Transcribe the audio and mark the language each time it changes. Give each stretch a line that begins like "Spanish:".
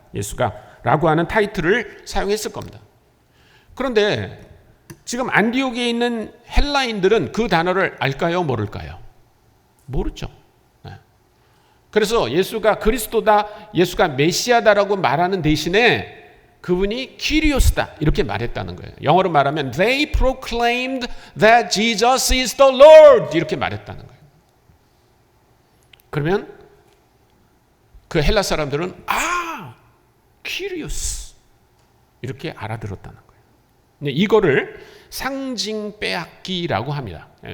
Korean: 예수가 라고 하는 타이틀을 사용했을 겁니다. 그런데 지금 안디옥에 있는 헬라인들은 그 단어를 알까요? 모를까요? 모르죠. 그래서 예수가 그리스도다, 예수가 메시아다라고 말하는 대신에 그분이 키리오스다 이렇게 말했다는 거예요. 영어로 말하면
English: They proclaimed that Jesus is the Lord
Korean: 이렇게 말했다는 거예요. 그러면 그 헬라 사람들은 키리오스 이렇게 알아들었다는 거예요. 근데 이거를 상징 빼앗기라고 합니다.